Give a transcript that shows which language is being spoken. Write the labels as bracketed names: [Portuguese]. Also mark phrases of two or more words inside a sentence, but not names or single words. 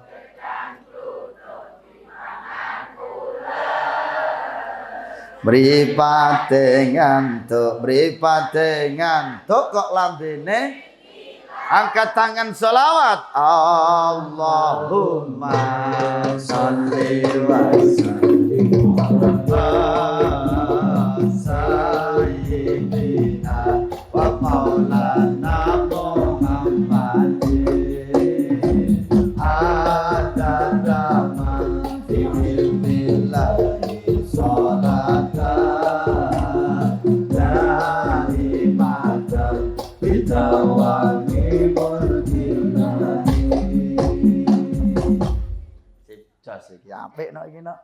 [Javanese] mripate ngantuk kok lambene angkat tangan selawat [Arabic] اللهم صل وسلم على سيدنا ومولانا محمد عدد من في علم الله صلاة دائمة بدوام مردناني. [Javanese] Jos iki apik nok iki nok.